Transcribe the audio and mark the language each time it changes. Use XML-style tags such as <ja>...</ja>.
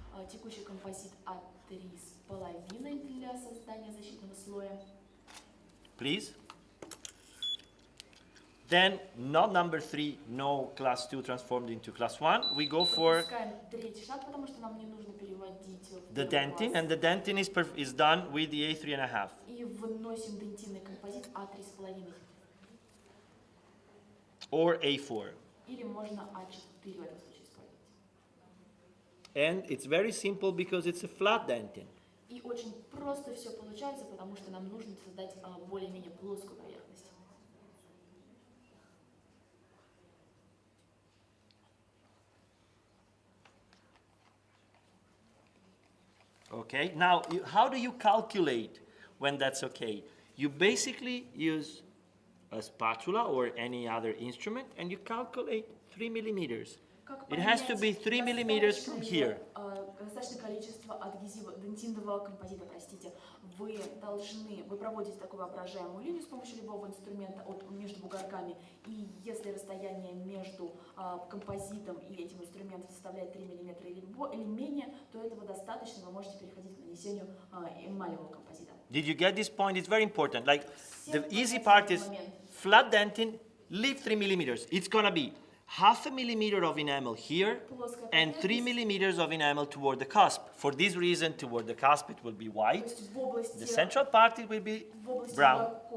<ru>Текущий композит А3,5 для создания защитного слоя.</ru> <en>Please. Then, not number 3, no class 2 transformed into class 1. We go for</en> <ru>третий шаг, потому что нам не нужно переводить</ru> <en>the dentin, and the dentin is done with the A3.5.</en> <ru>И выносим дентинный композит А3,5.</ru> <en>Or A4.</en> <ru>Или можно А4 в этом случае использовать.</ru> <en>And it's very simple because it's a flat dentin.</en> <ru>И очень просто все получается, потому что нам нужно создать более-менее плоскую поверхность.</ru> <en>Okay, now how do you calculate when that's okay? You basically use a spatula or any other instrument and you calculate 3 millimeters. It has to be 3 millimeters from here.</en> <ru>Достаточное количество адгезива, дентинного композита, простите. Вы проводите такую воображаемую линию с помощью любого инструмента между бугорками. И если расстояние между композитом и этим инструментом составляет 3 мм или менее, то этого достаточно, вы можете переходить к нанесению эмалевого композита.</ru> <en>Did you get this point? It's very important. Like the easy part is flat dentin, leave 3 millimeters. It's gonna be 0.5 millimeter of enamel here and 3 millimeters of enamel toward the cusp. For this reason, toward the cusp it will be white. The central part it will be brown.</en>